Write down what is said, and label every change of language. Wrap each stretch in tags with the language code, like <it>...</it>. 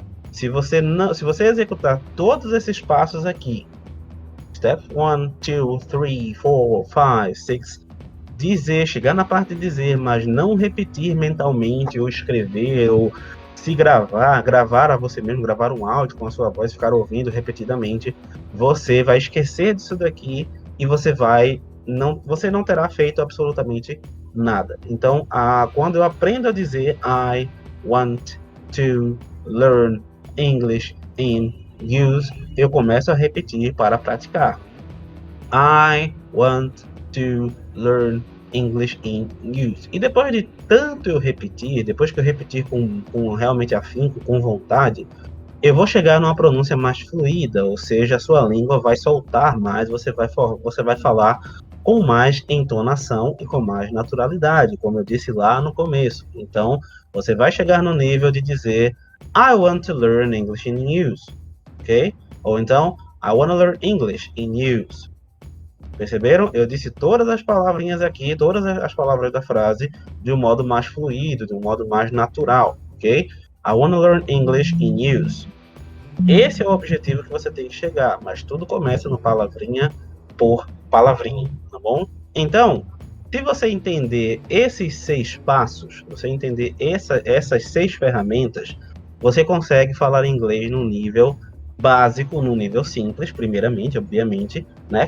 <pt>Se você executar todos esses passos aqui, step 1, 2, 3, 4, 5, 6, dizer, chegar na parte de dizer, mas não repetir mentalmente, ou escrever, ou se gravar a você mesmo, gravar um áudio com a sua voz, ficar ouvindo repetidamente, você vai esquecer disso daqui e você não terá feito absolutamente nada. Então, quando eu aprendo a dizer</pt> <en>I want to learn English in use,</en> <pt>eu começo a repetir para praticar.</pt> <en>I want to learn English in use.</en> <pt>E depois de tanto eu repetir, depois que eu repetir com realmente afinco, com vontade, eu vou chegar numa pronúncia mais fluida, ou seja, a sua língua vai soltar mais, você vai falar com mais entonação e com mais naturalidade, como eu disse lá no começo. Então, você vai chegar no nível de dizer</pt> <en>I want to learn English in use,</en> <pt>ok?</pt> <en>Ou então, I want to learn English in use.</en> <pt>Perceberam? Eu disse todas as palavrinhas aqui, todas as palavras da frase, de um modo mais fluido, de um modo mais natural, ok?</pt> <en>I want to learn English in use.</en> <pt>Esse é o objetivo que você tem que chegar, mas tudo começa no palavrinha por palavrinha, tá bom? Então, se você entender esses 6 passos, você entender essas 6 ferramentas, você consegue falar inglês num nível básico, num nível simples, primeiramente, obviamente, né?</pt>